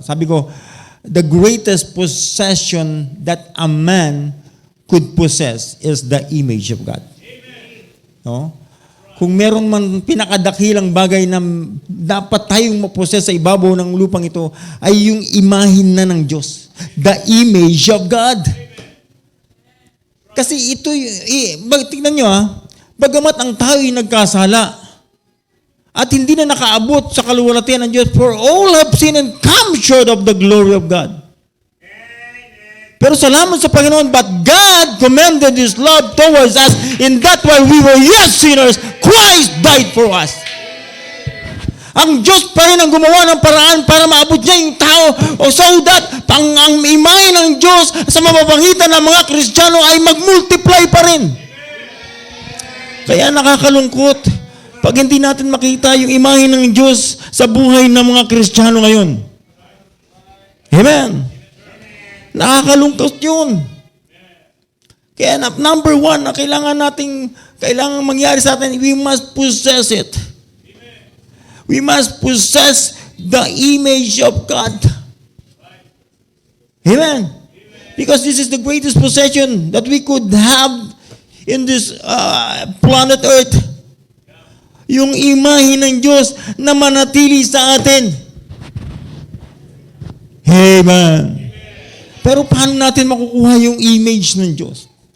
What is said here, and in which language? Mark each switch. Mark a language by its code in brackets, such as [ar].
[tl] Sabi ko, [en] the greatest possession that a man could possess is the image of God. [tl] No? Kung meron man pinakadakilang bagay na dapat tayong mapossess sa ibabaw ng lupang ito, ay yung imahin na ng Diyos. [en] The image of God. [tl] Kasi ito, tingnan nyo bagamat ang tao'y nagkasala, at hindi na nakaabot sa kaluwalhatian ng Diyos, [en] for all have sinned and come short of the glory of God. [tl] Pero salamat sa Panginoon, [en] but God commended His love towards us in that while we were yet sinners, Christ died for us. [tl] Ang Diyos pa rin ang gumawa ng paraan para maabot niya yung tao so that ang imahe ng Diyos sa mamapangitan ng mga Kristiyano ay mag-multiply pa rin. Kaya nakakalungkot pag hindi natin makita yung imahe ng Diyos sa buhay ng mga Kristiyano ngayon. Amen. Nakakalungkot yun. Kaya number 1 na kailangan mangyari sa atin, [en] we must possess it. We must possess the image of God. Amen. Because this is the greatest possession that we could have in this planet Earth. [tl] Yung imahe ng Diyos na manatili sa atin. Amen. Pero paano natin makukuha yung image ng Diyos?